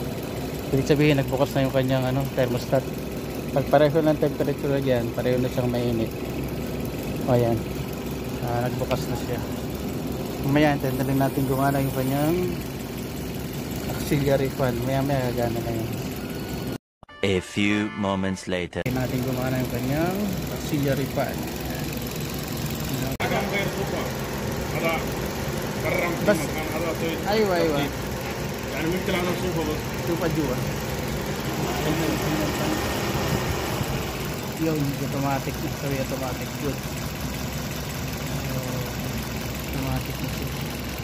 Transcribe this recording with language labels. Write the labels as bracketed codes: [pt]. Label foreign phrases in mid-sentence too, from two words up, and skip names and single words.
[tl] Ibig sabihin nagbukas na yung kanyang thermostat. Pag pareho ng temperature yan, pareho na siyang mainit. O yan, nagbukas na siya. Mamaya antayin na rin natin gumana yung kanyang auxiliary fan. Maya gagana na yun. [en] A few moments later. [tl] Antayin natin gumana yung kanyang auxiliary fan. [ar] بس ايوه يعني ممكن انا اشوفه بس شوفها جوا [tl] yung automatic na, sorry, [en] automatic good. [tl] Automatic na siya.